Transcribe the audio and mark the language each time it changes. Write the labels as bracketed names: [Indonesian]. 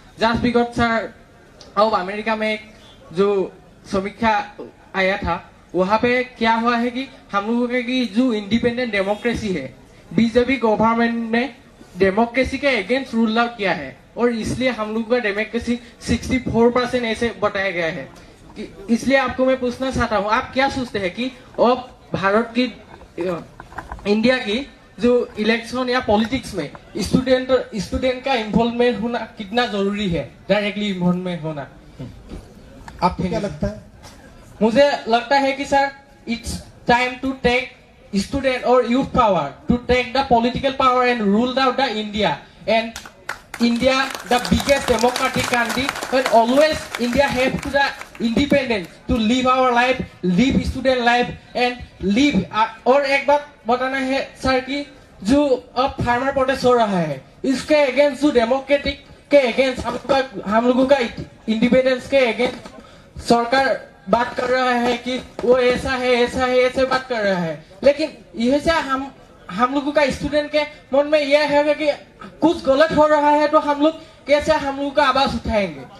[Hindi] Just because sir, अब America में एक जो समीक्षा आया था वहां पे क्या हुआ है कि हम लोगों की जो इंडिपेंडेंट डेमोक्रेसी है, बीजेपी गवर्नमेंट ने डेमोक्रेसी के अगेंस्ट रूल आउट किया है और इसलिए हम लोग का डेमोक्रेसी 64% ऐसे बताया गया है। इसलिए आपको मैं पूछना चाहता हूँ, आप क्या सोचते हैं कि अब भारत की, इंडिया की जो इलेक्शन या पॉलिटिक्स में स्टूडेंट का इन्वॉल्वमेंट होना कितना जरूरी है, डायरेक्टली इन्वॉल्वमेंट होना? आपको क्या लगता है? मुझे लगता है कि sir, it's time to take [English] student or youth power to take the political power and rule out the India. And India, the biggest democratic country, but always India have to the independence to live our life, live student life and live. [Hindi] और एक बात बताना है sir कि जो अब farmer protest हो रहा है इसके अगेंस्ट, जो डेमोक्रेटिक के अगेंस्ट हम लोगों का इंडिपेंडेंस के अगेंस्ट सरकार बात कर रहा है कि वो ऐसा है ऐसा है ऐसे बात कर रहा है, लेकिन यह से हम लोगों का स्टूडेंट के मन में यह है कि कुछ गलत हो रहा है तो हम लोग कैसे हम लोग का आवाज उठाएंगे।